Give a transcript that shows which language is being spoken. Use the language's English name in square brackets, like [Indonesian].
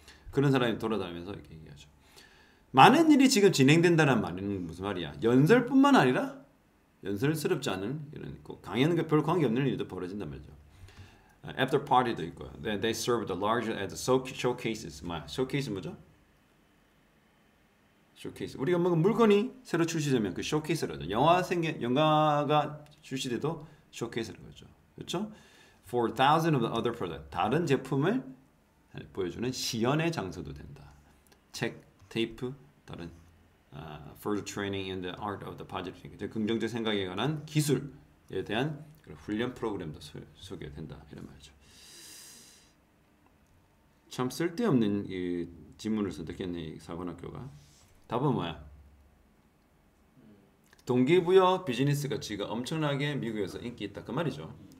[Korean] 그런 사람이 돌아다니면서 이렇게 얘기하죠. 많은 일이 지금 진행된다는 말은 무슨 말이야? 연설뿐만 아니라 연설스럽지 않은 이런 강연과 별 관계 없는 일도 벌어진단 말이죠. After party도 있고요. [English] They serve the larger as showcases. [Korean] showcase 뭐죠? [English] showcase. [Korean] 우리가 뭐 물건이 새로 출시되면 그 showcase라죠. 영화가 출시돼도 showcase라고 하죠. 그렇죠? [English] For thousands of the other products. [Korean] 다른 제품을 보여주는 시연의 장소도 된다. 책, 테이프, 다른 [English] further training in the art of the positive thinking. [Korean] 긍정적 생각에 관한 기술에 대한 훈련 프로그램도 소개된다 이런 말이죠. 참 쓸데없는 이 지문을 선택했네 이 사관학교가. 답은 뭐야? 동기부여 비즈니스 가치가 엄청나게 미국에서 인기 있다 그 말이죠.